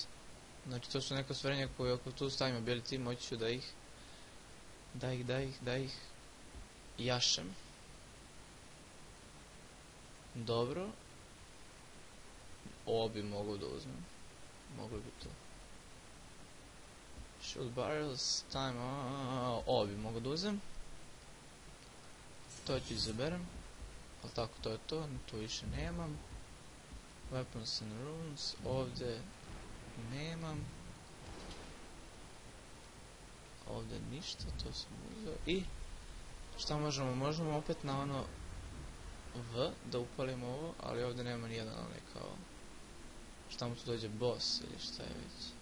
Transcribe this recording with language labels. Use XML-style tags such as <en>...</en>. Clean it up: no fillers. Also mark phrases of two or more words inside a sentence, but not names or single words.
<sr>Znači to su neka stvarenja koje ako tu stavim ability moći ću da ih jašem. Dobro. Ovo bi mogao da uzmem. Mogli bi to.</sr> <en>Shoot barrels, time,</en> <sr>ovo bi mogao da uzem. To ću izaberem. Ali tako, to je to, to više nemam.</sr> <en>Weapons and runes,</en> <sr>ovdje nemam. Ovdje ništa, to sam uzeo. I šta možemo? Možemo opet na ono V da upalimo ovo, ali ovdje nema nijedan onaj kao šta mu tu dođe, boss ili šta je već.</sr>